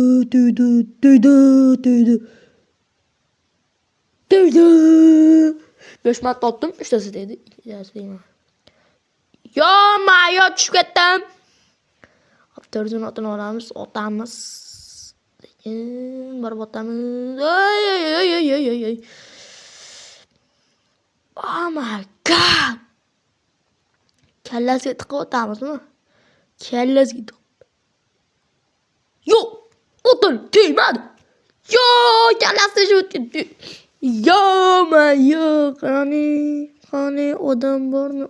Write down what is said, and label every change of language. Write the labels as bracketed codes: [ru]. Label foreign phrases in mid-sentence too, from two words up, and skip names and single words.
[uz] 5 marta otdim, 3tasi dedi. 2tasi deyman. Yo, tushib ketdim. Hop, 406 ni olamiz, otamiz. Sekin borib otamiz. Oy. [en] Oh my god. [uz] Kallasiga tiqib otamizmi? Kallasiga. Yo, o'tin tegmadi. Yo, kallasiga shu o'tdi. Yo, qani odam bormi?